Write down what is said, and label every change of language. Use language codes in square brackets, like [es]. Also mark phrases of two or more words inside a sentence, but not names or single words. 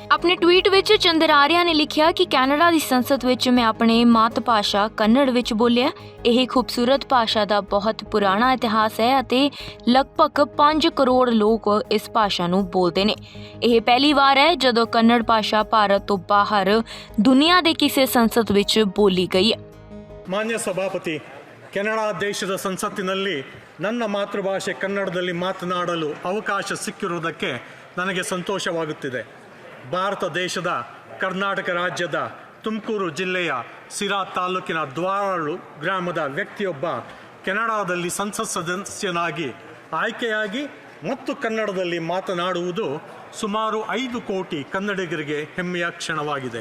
[pa] ਆਪਣੇ ਟਵੀਟ ਵਿੱਚ ਚੰਦਰ ਆਰਿਆ ਨੇ ਲਿਖਿਆ ਕਿ ਕੈਨੇਡਾ ਦੀ ਸੰਸਦ ਵਿੱਚ ਮੈਂ ਆਪਣੇ ਮਾਤ ਭਾਸ਼ਾ ਕੰਨੜ ਵਿੱਚ ਬੋਲਿਆ। ਇਹ ਖੂਬਸੂਰਤ ਭਾਸ਼ਾ ਦਾ ਬਹੁਤ ਪੁਰਾਣਾ ਇਤਿਹਾਸ ਹੈ ਅਤੇ ਲਗਭਗ 5 ਕਰੋੜ ਲੋਕ ਇਸ ਭਾਸ਼ਾ ਨੂੰ ਬੋਲਦੇ ਨੇ। ਇਹ ਪਹਿਲੀ ਵਾਰ ਹੈ ਜਦੋਂ ਕੰਨੜ ਭਾਸ਼ਾ ਭਾਰਤ ਤੋਂ ਬਾਹਰ ਦੁਨੀਆ ਦੇ ਕਿਸੇ ਸੰਸਦ ਵਿੱਚ ਬੋਲੀ ਗਈ ਹੈ। [kn] ಮಾನ್ಯ ಸಭಾಪತಿ, ಕೆನಡಾ ದೇಶದ ಸಂಸತ್ತಿನಲ್ಲಿ ನನ್ನ ಮಾತೃಭಾಷೆ ಕನ್ನಡದಲ್ಲಿ ಮಾತನಾಡಲು ಅವಕಾಶ ಸಿಕ್ಕಿರುವುದಕ್ಕೆ ನನಗೆ ಸಂತೋಷವಾಗುತ್ತಿದೆ. ಭಾರತ ದೇಶದ ಕರ್ನಾಟಕ ರಾಜ್ಯದ ತುಮಕೂರು ಜಿಲ್ಲೆಯ ಸಿರಾ ತಾಲೂಕಿನ ದ್ವಾರಳು ಗ್ರಾಮದ ವ್ಯಕ್ತಿಯೊಬ್ಬ ಕೆನಡಾದಲ್ಲಿ ಸಂಸತ್ ಸದಸ್ಯನಾಗಿ ಆಯ್ಕೆಯಾಗಿ ಮತ್ತು ಕನ್ನಡದಲ್ಲಿ ಮಾತನಾಡುವುದು ಸುಮಾರು 5 ಕೋಟಿ ಕನ್ನಡಿಗರಿಗೆ ಹೆಮ್ಮೆಯ ಕ್ಷಣವಾಗಿದೆ.